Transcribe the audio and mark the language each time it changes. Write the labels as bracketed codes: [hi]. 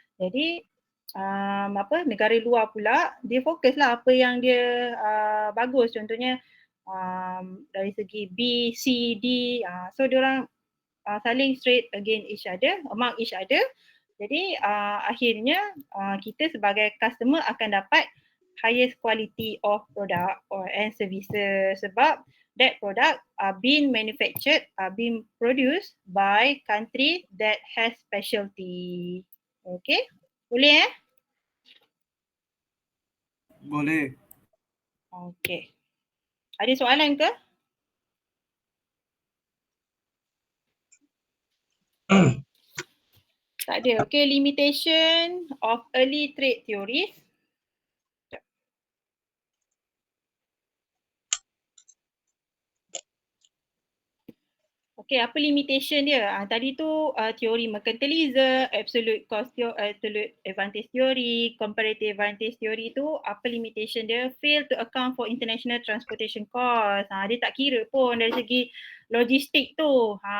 [ms] Jadi negara luar pula dia fokuslah apa yang dia bagus, contohnya dari segi B, C, D. So diorang [en] saling trade against each other, among each other. Jadi akhirnya kita sebagai customer akan dapat highest quality of product and services sebab that product are being manufactured, are being produced by country that has specialty. [ms] Okay, boleh Boleh. Okay. Ada soalan ke? Tak ada. [en] Okay, limitation of early trade theories. [ms] Okay, apa limitation dia? Tadi tu teori mercantilism, absolute cost theory, absolute advantage theory, comparative advantage theory tu apa limitation dia? [en] Fail to account for international transportation cost. [ms] Dia tak kira pun dari segi logistik tu.